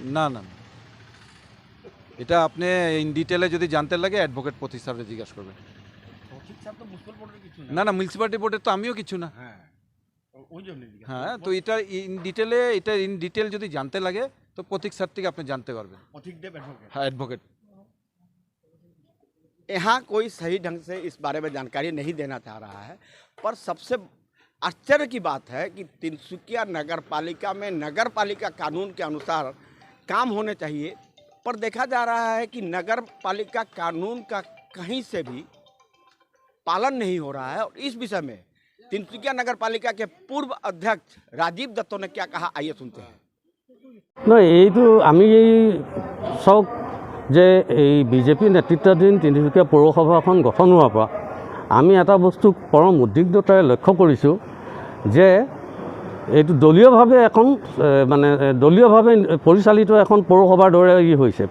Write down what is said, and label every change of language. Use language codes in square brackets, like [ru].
[bn] না না, এটা আপনি ইন ডিটেলে যদি জানতে লাগে অ্যাডভোকেট প্রতীক স্যারকে জিজ্ঞাসা করবেন। ঠিক স্যার তো মিউনিসিপ্যাল বোর্ডের কিছু না না, মিউনিসিপ্যালিটি বোর্ডের তো আমিও কিছু না। হ্যাঁ, ওই জন্য। হ্যাঁ, তো এটা ইন ডিটেল যদি জানতে লাগে তো প্রতীক স্যার থেকে আপনি জানতে পারবেন। প্রতীক দেব এডভোকেট? হ্যাঁ, এডভোকেট। [hi] यहाँ कोई सही ढंग से इस बारे में जानकारी नहीं देना चाह रहा है, पर सबसे आश्चर्य की बात है कि तिनसुकिया नगर पालिका में नगर पालिका कानून के अनुसार काम होने चाहिए, पर देखा जा रहा है कि नगर पालिका कानून का कहीं से भी पालन नहीं हो रहा है। और इस विषय में तिनसुकिया नगर पालिका के पूर्व अध्यक्ष राजीव दत्तो ने क्या कहा, आइए सुनते हैं। [as] না, এইটো আমি চাওক যে এই বিজেপি নেতৃত্বাধীন তিনিচুকীয়া পৌৰসভাখন গঠন হোৱাৰ পৰা আমি এটা বস্তু পৰম উদ্বিগ্নতাৰে লক্ষ্য কৰিছোঁ যে এইটো দলীয়ভাৱে এখন মানে দলীয়ভাৱে পৰিচালিত এখন পৌৰসভাৰ দৰে হৈছে।